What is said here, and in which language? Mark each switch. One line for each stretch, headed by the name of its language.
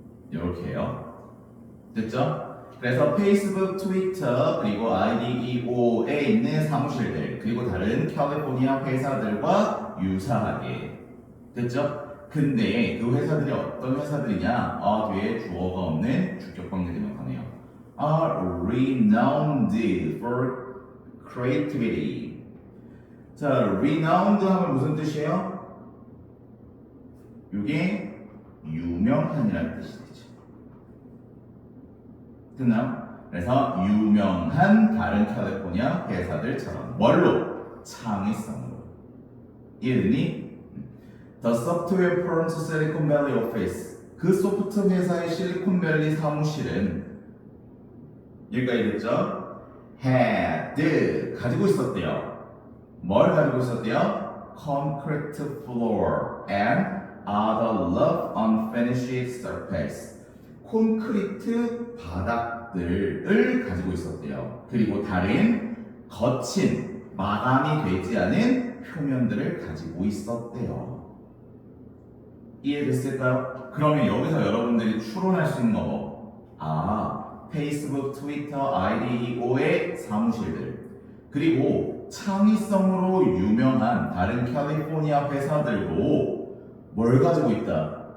Korean: 이렇게 해요. 됐죠? 그래서 페이스북, 트위터, 그리고 IDEO에 있는 사무실들, 그리고 다른 캘리포니아 회사들과 유사하게. 됐죠? 근데 그 회사들이 어떤 회사들이냐? 뒤에 주어가 없는 주격관계되면 가네요.
English: Are renowned for creativity.
Korean: 자, renowned 하면 무슨 뜻이에요? 이게 유명한이라는 뜻이 되죠. 됐나요? 그래서 유명한 다른 캘리포니아 회사들처럼 뭘로? 창의성으로. 이해되니?
English: The software firm's Silicon Valley office.
Korean: 그 소프트 회사의 실리콘밸리 사무실은 여기까지 됐죠? had 가지고 있었대요. 뭘 가지고 있었대요?
English: Concrete floor and other rough unfinished surface.
Korean: 콘크리트 바닥들을 가지고 있었대요. 그리고 다른 거친 마감이 되지 않은 표면들을 가지고 있었대요. 이해됐을까요? 그러면 여기서 여러분들이 추론할 수 있는 거 페이스북, 트위터, IDEO의 사무실들 그리고 창의성으로 유명한 다른 캘리포니아 회사들도 뭘 가지고 있다?